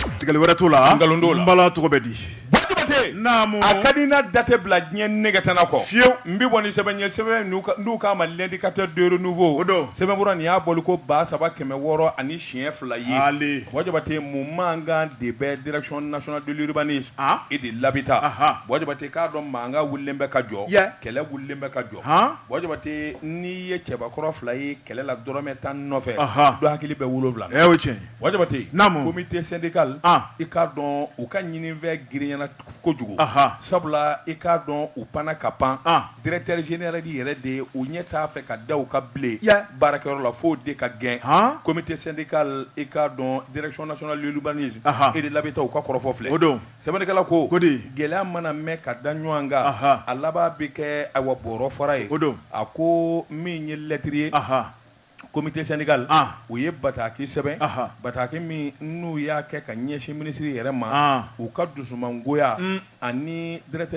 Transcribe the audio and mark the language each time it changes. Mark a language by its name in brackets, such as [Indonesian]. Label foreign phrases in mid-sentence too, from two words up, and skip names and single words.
[Bambara] tigɛli wɛrɛ t'o la nkalon t'o la n bala tɔgɔ bɛ di naamu a ka di na date bila diɲɛ negetana kɔ fiyewu n bɛ bɔ ni sɛbɛn ye sɛbɛn n'u k'a ma [French] l'indicateur de renouveau [Bambara] sɛbɛnfura nin y'a bɔli ko 3600 ani siɲɛ 2 ye Bɔ Jabate mun mankan de bɛ [French] direction nationale de l'urbanisme et de l'habitat [Bambara] Bɔ Jabate k'a dɔn mankan wulilen bɛ ka jɔ kɛlɛ wulilen bɛ ka jɔ Bɔ Jabate n'i ye cɛbakɔrɔ 2 ye kɛlɛ la dɔrɔmɛ 10 nɔfɛ dɔ hakili bɛ 7 o tiɲɛ Bɔ Jabate [French] comité syndical [Bambara] i k'a dɔn u ka ɲinifɛn girinyana kojugu sabula i k'a dɔn u panna ka pan [French] directeur général [Bambara] yɛrɛ de u ɲɛ t'a fɛ ka da u ka bilen baarakɛyɔrɔ la fo de ka gɛn [French] comité syndical [Bambara] i k'a dɔn [French] direction nationale de l'urbanisme et de l'habitat [Bambara] u ka kɔrɔfɔ filɛ sɛbɛnnikɛla ko gɛlɛya mana mɛn ka da ɲɔgɔn kan a laban bɛ kɛ ayiwa bɔrɔ fara ye a ko min ye lettre ye [French] comité syndical [Bambara] u ye bataki sɛbɛn bataki min n'u y'a kɛ ka ɲɛsin minisiri yɛrɛ ma u ka dusumangoya ani directeur